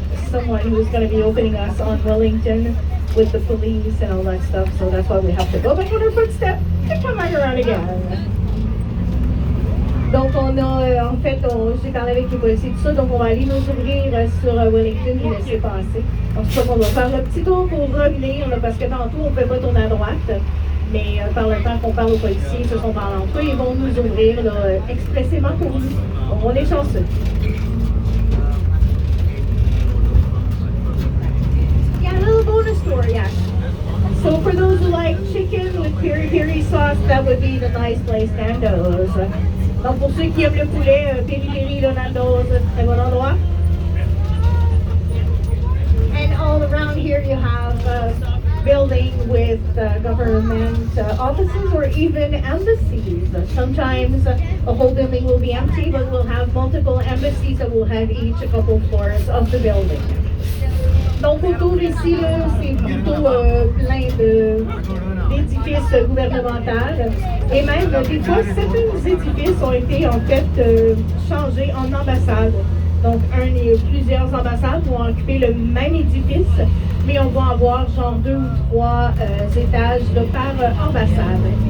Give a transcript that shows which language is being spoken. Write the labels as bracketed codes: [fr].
[en] someone who's going to be opening us on Wellington with the police and all that stuff. So that's why we have to go back on our footsteps and come back around again. [fr] Donc on a, en fait, j'ai parlé avec les policiers tout ça, donc on va aller nous ouvrir sur Wellington et laisser passer. Donc c'est ça qu'on va faire le petit tour pour revenir, là, parce que tantôt on ne peut pas tourner à droite. Mais par le temps qu'on parle aux policiers, ils se sont parlé entre eux, ils vont nous ouvrir là, expressément pour nous. Donc on est chanceux. [en] Yeah, a little bonus story actually. So for those who like chicken with peri-peri sauce, that would be the nice place, Nando's. [fr] Donc pour ceux qui aiment le poulet, peri-peri, le Nando's, très bon endroit. [en] And all around here you have building with government offices or even embassies. Sometimes a whole building will be empty, but we'll have multiple embassies that will have each a couple floors of the building. [fr] Donc autour ici, c'est plutôt plein d'édifices gouvernementaux. Et même, des fois, certains édifices ont été en fait changés en ambassades. Donc, plusieurs ambassades vont occuper le même édifice, mais on va avoir genre 2 ou 3 étages là, par ambassade.